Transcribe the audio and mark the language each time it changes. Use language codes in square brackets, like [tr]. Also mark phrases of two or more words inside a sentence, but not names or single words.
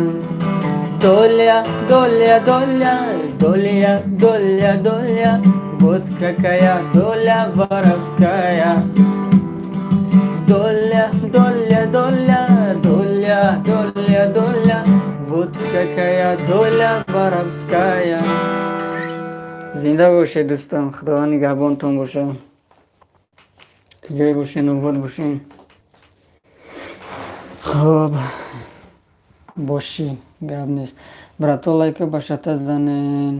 [ru] Доля, доля, доля, доля, доля, доля, вот какая доля воровская. Доля, доля, доля, доля, доля, доля, вот какая доля воровская. [tg] زنده باشه دوستان، خدا نگهبانتون باشه، کجای باشین آباد باشین. خب باشی گپ نیست. براتو لایک باشته زنین.